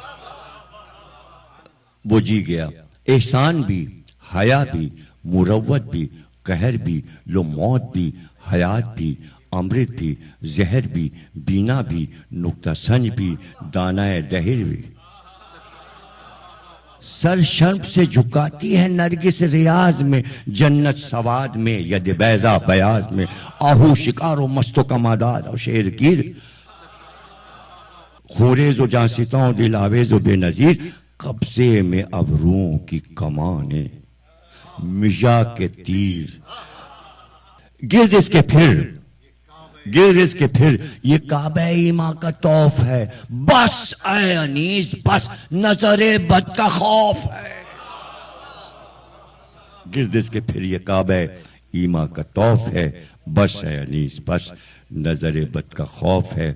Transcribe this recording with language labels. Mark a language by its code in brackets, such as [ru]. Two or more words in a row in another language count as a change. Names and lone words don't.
[ur] وہ جی گیا، احسان بھی، حیا بھی، مروت بھی، قہر بھی، لو موت بھی، حیات بھی، امرت بھی، زہر بھی، بینا بھی، نکتہ سنج بھی، دانائے دہر بھی۔ سر شرم سے جھکاتی ہے نرگس ریاض میں، جنت سواد میں، ید بیضا بیاض میں، آہو شکار و مست و کماداد و شیر گیر، خوریز و جانستاں دل آویز و بے نظیر، قبضے میں ابروؤں کی کمانیں، مجا کے تیر، گرد اس کے پھر یہ کعبہ ایماں کا طوف ہے، بس اے انیس بس نظر بد کا خوف ہے۔ گرد اس کے پھر یہ کعبہ ایماں کا طوف ہے، بس اے انیس بس نظر بد کا خوف ہے۔